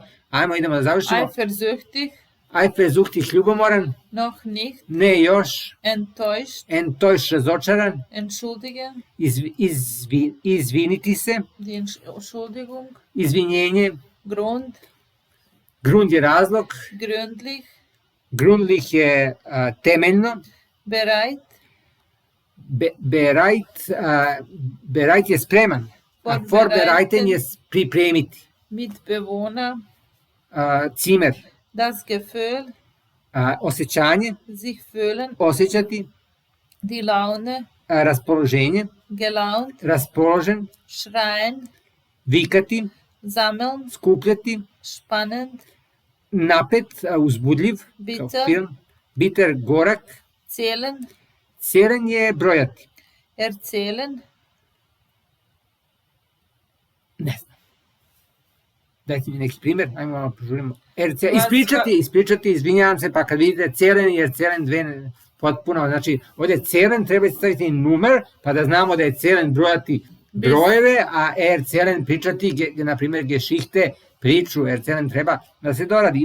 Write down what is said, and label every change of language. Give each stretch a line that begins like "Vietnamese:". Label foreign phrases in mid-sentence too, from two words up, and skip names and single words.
Serbian: Ajmo, idemo da završimo.
German: Eifersüchtig,
Serbian: Eifersuchtig, ljubomoran,
German: noch nicht,
Serbian: ne još,
German: enttäuscht,
Serbian: enttäuscht, razočaran,
German: entschuldigen,
Serbian: izviniti se,
German: die Entschuldigung,
Serbian: izvinjenje,
German: Grund,
Serbian: grund je razlog,
German: gründlich,
Serbian: grundlich je temeljno,
German: bereit,
Serbian: bereit je spreman, a vorbereiten je pripremiti,
German: Mitbewohner,
Serbian: cimer,
German: das Gefühl,
Serbian: osjećanje,
German: sich fühlen,
Serbian: osjećati,
German: die Laune,
Serbian: raspoloženje,
German: gelaunt,
Serbian: raspoložen,
German: schreien,
Serbian: vikati,
German: sammeln,
Serbian: skupljati,
German: spannend,
Serbian: napet, uzbudljiv, kao
German: Bitter.
Serbian: film, bitter, gorak,
German: zählen,
Serbian: cjelen je brojati,
German: erzählen,
Serbian: ne znam. Dajte mi neki primjer, ajmo malo požurimo. Ispričati, izvinjavam se, pa kad vidite cjelen, jer cjelen dve potpuno, znači ovdje cjelen treba staviti numer, pa da znamo da je cjelen brojati brojeve, a cjelen pričati, na primjer, Geschichte, priču, cjelen treba da se doradi.